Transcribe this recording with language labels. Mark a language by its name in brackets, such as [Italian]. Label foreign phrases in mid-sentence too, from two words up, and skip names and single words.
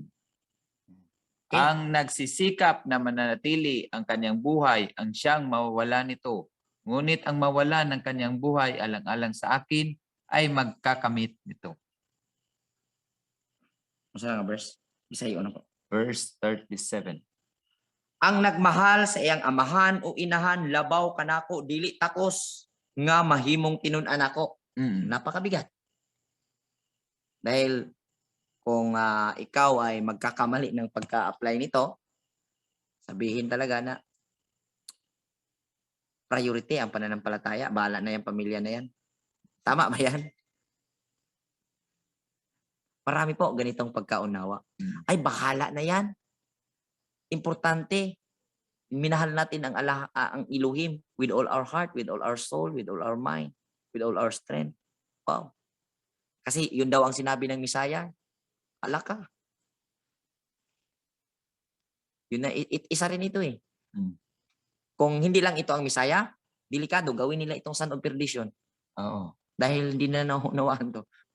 [Filipino] Okay. Ang nagsisikap na mananatili ang kanyang buhay ang siyang mawawala nito. Ngunit ang mawala ng kanyang buhay alang-alang sa akin ay magkakamit nito. Masa nga verse? Isayo na po. Verse 37. [Cebuano] Ang nagmahal sa iyang amahan o inahan, labaw kanako, dili takos, nga mahimong tinun-an ako. [Filipino] Napakabigat. Dahil kung ikaw ay magkakamali ng pagka-apply nito, sabihin talaga na priority ang pananampalataya. Bahala na yung pamilya na yan. Tama ba yan? Marami po ganitong pagkaunawa. Ay, bahala na yan. Importante, minahal natin ang Elohim [English] with all our heart, with all our soul, with all our mind, with all our strength. Wow. [Filipino] Kasi yun daw ang sinabi ng Misaya. Ala ka. Yun na, isa rin ito eh. Kung hindi lang ito ang Misaya, delikado, gawin nila itong [English] son of perdition. [Filipino] Oo. Dahil hindi na naunawaan to.